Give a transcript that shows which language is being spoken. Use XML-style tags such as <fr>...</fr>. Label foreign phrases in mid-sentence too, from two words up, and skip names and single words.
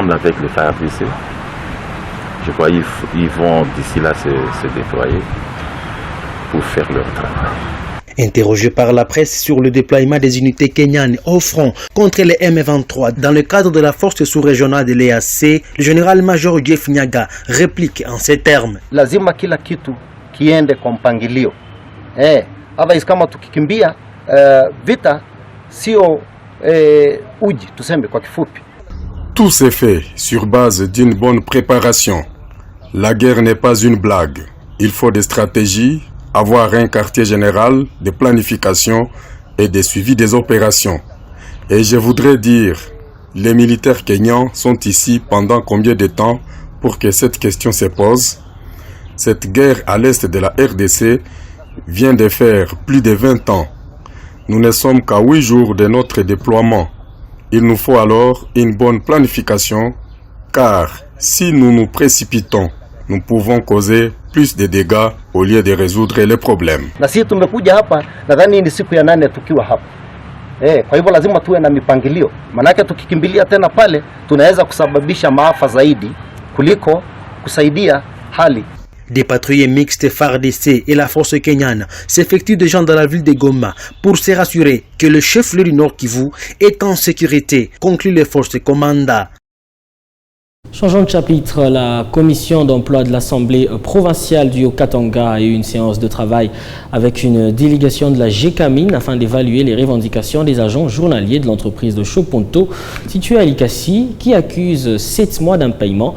<fr>Ensemble avec les FARDC, Je crois qu'ils vont d'ici là se déployer pour faire leur travail. Interrogé par la presse sur le déploiement des unités kenyanes au front contre les M23 dans le cadre de la force sous-régionale de l'EAC, le général-major Jeff Nyaga réplique en ces termes.</fr> <sw>Lazima kila kitu kiende kwa mpangilio. Otherwise kama tukikimbia vita sio uji tuseme kwa kifupi.</sw> <fr>Tout s'est fait sur base d'une bonne préparation. La guerre n'est pas une blague. Il faut des stratégies, avoir un quartier général, de planification et de suivi des opérations. Et je voudrais dire, les militaires kenyans sont ici pendant combien de temps pour que cette question se pose? Cette guerre à l'est de la RDC vient de faire plus de 20 ans. Nous ne sommes qu'à 8 jours de notre déploiement. Il nous faut alors une bonne planification, car si nous nous précipitons, nous pouvons causer plus de dégâts au lieu de résoudre les problèmes.</fr> <sw>Na sisi tumekuja hapa nadhani ni siku ya 8 tukiwa hapa. Kwa hivyo lazima tuwe na mipangilio. Manake tukikimbilia tena pale tunaweza kusababisha maafa zaidi kuliko kusaidia hali.</sw> <fr>Des patrouilles mixtes FARDC et la force kenyane s'effectuent déjà dans la ville de Goma pour se rassurer que le chef-lieu du Nord Kivu est en sécurité, conclut les forces commanda. Changeons de chapitre, la commission d'emploi de l'Assemblée provinciale du Haut-Katanga a eu une séance de travail avec une délégation de la GECAMIN afin d'évaluer les revendications des agents journaliers de l'entreprise de Choponto située à Likasi qui accuse 7 mois d'impaiement.</fr>